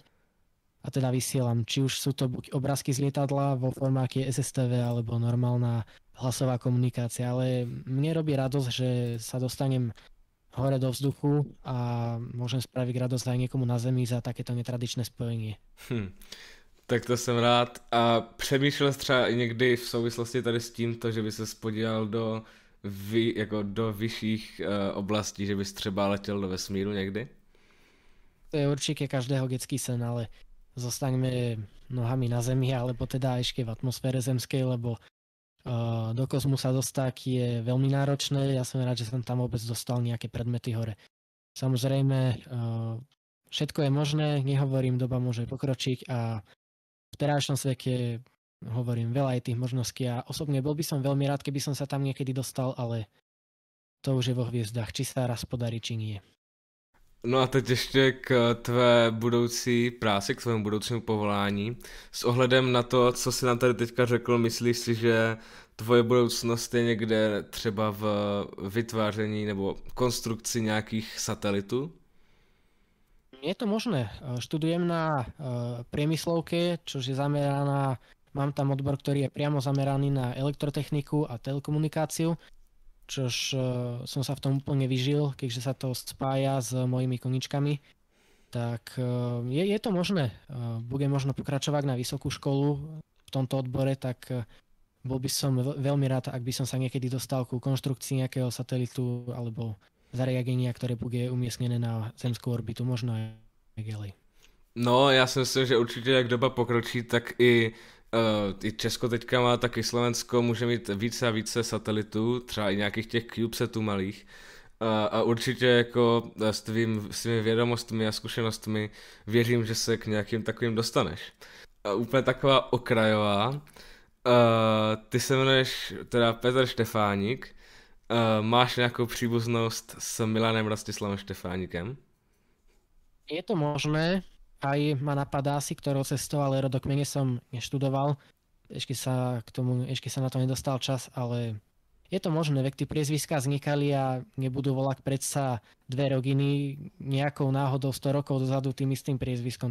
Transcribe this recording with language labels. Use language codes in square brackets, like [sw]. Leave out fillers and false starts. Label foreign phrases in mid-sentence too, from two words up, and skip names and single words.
[sk] A teda vysielam, či už sú to buď obrázky z lietadla vo formáte SSTV alebo normálna hlasová komunikácia, ale mne robí radosť, že sa dostanem hore do vzduchu a môžem spraviť radosť aj niekomu na zemi za takéto netradičné spojenie. [cs] Tak to jsem rád. A přemýšlel jsi třeba i někdy v souvislosti tady s tímto, že by se podíval do vyšších oblastí, že bys třeba letěl do vesmíru někdy? [sk] To je určite každého detský sen, ale zostaňme nohami na zemi, alebo teda ešte v atmosfére zemskej, lebo do kozmu sa dostať je veľmi náročné. Ja som rád, že som tam vôbec dostal nejaké predmety hore. Samozrejme, všetko je možné, nehovorím, doba môže pokročiť a v terajšom svete hovorím, veľa je tých možností a osobne bol by som veľmi rád, keby som sa tam niekedy dostal, ale to už je vo hviezdách, či sa raz podarí, či nie. [cs] No a teď ještě k tvé budoucí práci, k tvému budoucímu povolání. S ohledem na to, co jsi nám tady teďka řekl, myslíš si, že tvoje budoucnost je někde třeba v vytváření nebo konstrukci nějakých satelitů? [sk] Je to možné. Študujem na priemyslovke, čo je zameraná, mám tam odbor, ktorý je priamo zameraný na elektrotechniku a telekomunikáciu, čož som sa v tom úplne vyžil, keďže sa to spája s mojimi koničkami. Tak je to možné. Budem možno pokračovať na vysokú školu v tomto odbore, tak bol by som veľmi rád, ak by som sa niekedy dostal ku konštrukcii nejakého satelitu alebo zariadenia, ktoré bude umiestnené na zemskú orbitu, možno aj ďalej. [cs] No, já si myslím, že určitě jak doba pokročí, tak i Česko teďka má, tak i Slovensko může mít více a více satelitů, třeba i nějakých těch CubeSatů malých. A určitě jako s tvými vědomostmi a zkušenostmi věřím, že se k nějakým takovým dostaneš. A úplně taková okrajová. Ty se jmenuješ teda Petr Štefánik. Máš nějakou příbuznost s Milanem Rastislavem Štefánikem? [sk] Je to možné. Aj ma napadá si, ktorou cestou, ale rodokmene som neštudoval. Ešte sa na to nedostal čas, ale je to možné, veď tie priezviská vznikali a nebudú volať predsa dve rodiny nejakou náhodou 100 rokov dozadu tým istým priezviskom.